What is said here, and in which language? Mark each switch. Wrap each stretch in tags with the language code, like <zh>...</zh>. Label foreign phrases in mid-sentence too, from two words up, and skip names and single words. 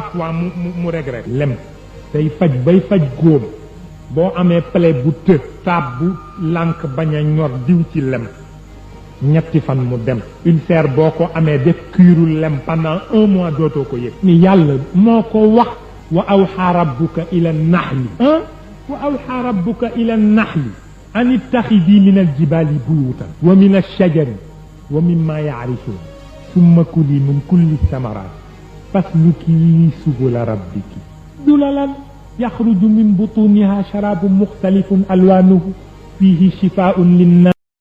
<wo>fois mu regret lem day faj bay faj góom boo amee plaie bu të taab bu lànk bañ a ñor diw ci lem ñetti fan mu dem ulcère boo ko amee def kiiru lem pendant 1 mois dootoo ko yëg ni yàlla moo ko</wo> <ar>wax وأوحى ربك إلى النحل وأوحى ربك إلى النحل أن اتخذي من الجبال بيوتا ومن الشجر ومما يعرشون ثم كلي من كل الثمرات فاسلكي سبل ربك ذللا يخرج من بطونها شراب مختلف ألوانه فيه شفاء للناس linnas</ar>